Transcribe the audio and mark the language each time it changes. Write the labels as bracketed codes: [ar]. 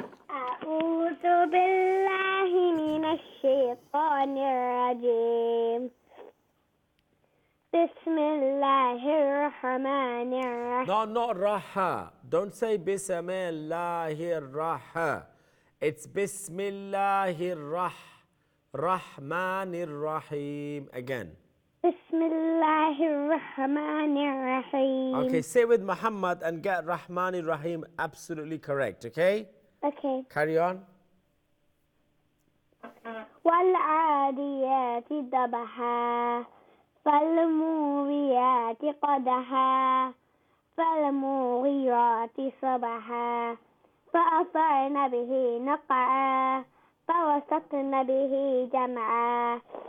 [ar] أعوذ بالله من الشيطان الرجيم بسم الله الرحمن الرحيم. [en] No, not Raha. Don't say Bismillahir Raha. It's Bismillahir Rahmanir Rahim. Again. [ar] بسم الله الرحمن الرحيم. [en] Okay, say with Muhammad and get Rahmanir Rahim absolutely correct, okay? Okay. Carry on. [ar] والعاديات ضبحا فالموريات قدحا فالمغيرات صبحا فأثرن به نقعا فوسطن به جمعا